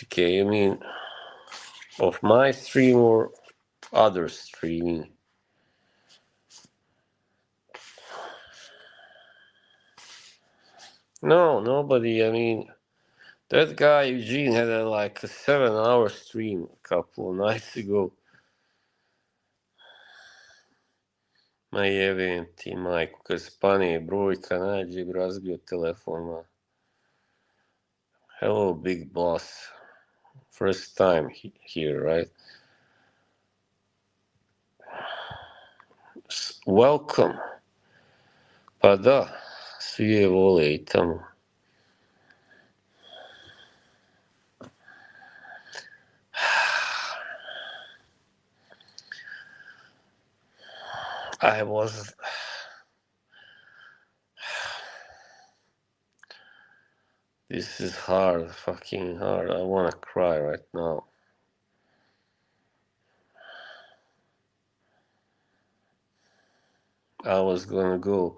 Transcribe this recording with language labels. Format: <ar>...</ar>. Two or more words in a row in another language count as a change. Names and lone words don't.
<en>I mean, of my stream or other streaming. No, nobody. I mean, that guy Eugene had like a 7 hour stream a couple of nights ago.</en> <sr>Ma jebem ti majku, kad spane brojka nađe bi razbio telefon.</sr> <en>Hello, big boss. First time here, right? Welcome.</en> <sr>Pa da, svi je vole i tamo.</sr> <en>I was... This is hard, fucking hard. I wanna cry right now. I was gonna go.</en>